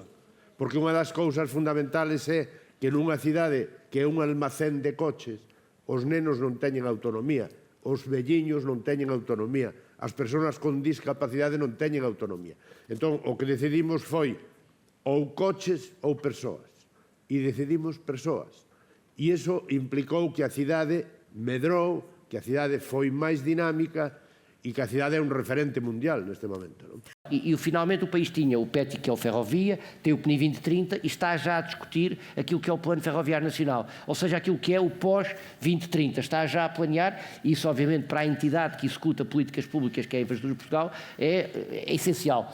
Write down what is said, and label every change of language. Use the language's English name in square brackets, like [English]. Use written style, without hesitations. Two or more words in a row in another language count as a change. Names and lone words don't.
[Galician] Porque unha das cousas fundamentales é que nunha cidade que é un almacén de coches, os nenos non teñen autonomía, os velliños non teñen autonomía, as persoas con discapacidade non teñen autonomía. Entón, o que decidimos foi ou coches ou persoas. E decidimos persoas. E iso implicou que a cidade medrou, que a cidade foi máis dinámica e que a cidade é un referente mundial neste momento. Non? [Portuguese] E finalmente o país tinha o PETI, que é o Ferrovia, tem o PNI 2030 e está já a discutir aquilo que é o Plano Ferroviário Nacional, ou seja, aquilo que é o pós-2030. Está já a planear, e isso obviamente para a entidade que executa políticas públicas, que é a Infraestrutura de Portugal, é essencial.